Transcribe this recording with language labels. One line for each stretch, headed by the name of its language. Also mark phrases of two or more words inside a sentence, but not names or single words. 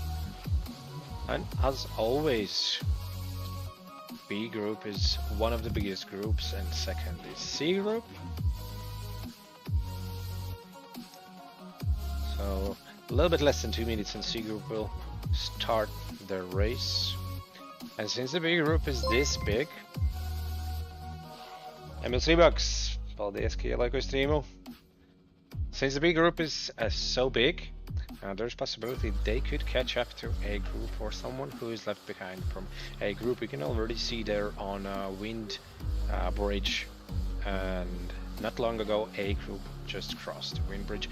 English: And as always, B group is one of the biggest groups, and second is C group. So a little bit less than 2 minutes and C group will start the race. And since the B group is this big, $3,
Latvian: paldies, ka ielaiku streamu.
English: Since the B group is so big, there's possibility they could catch up to A group or someone who is left behind from A group. We can already see there on a wind bridge, and not long ago A group just crossed the wind bridge.